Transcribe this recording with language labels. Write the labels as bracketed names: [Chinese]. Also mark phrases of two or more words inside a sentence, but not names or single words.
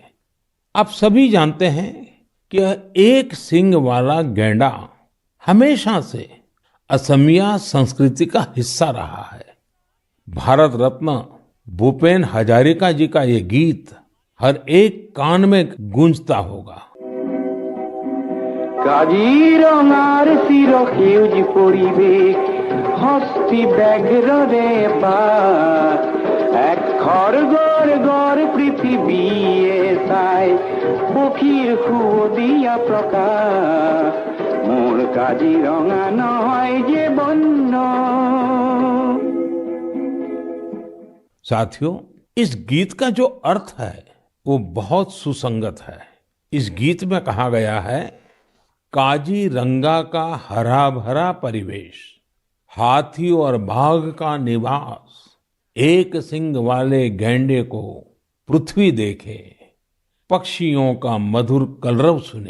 [Hindi] आप सभी जानते हैं कि एक सींग वाला गैंडा हमेशा से असमिया संस्कृति का हिस्सा रहा है। भारत रत्न भूपेन हजारिका जी का ये गीत हर एक कान में गूंजता होगा। [Assamese] কাজিৰঙাৰ চিৰ সেউজ পৰিৱেশ, হস্তি ব্যাঘ্ৰ ৰে বাস, এক খড়গৰ গড় পৃথিৱীয়ে চাই, পক্ষীৰ সুদিয়া প্ৰকাশ, মোৰ কাজিৰঙা নহয় যে বন্য। [Hindi] साथियों, इस गीत का जो अर्थ है वो बहुत सुसंगत है। इस गीत में कहा गया है, काजीरंगा का हरा भरा परिवेश, हाथी और बाघ का निवास, एक सींग वाले गैंडे को पृथ्वी देखे, पक्षियों का मधुर कलरव सुने।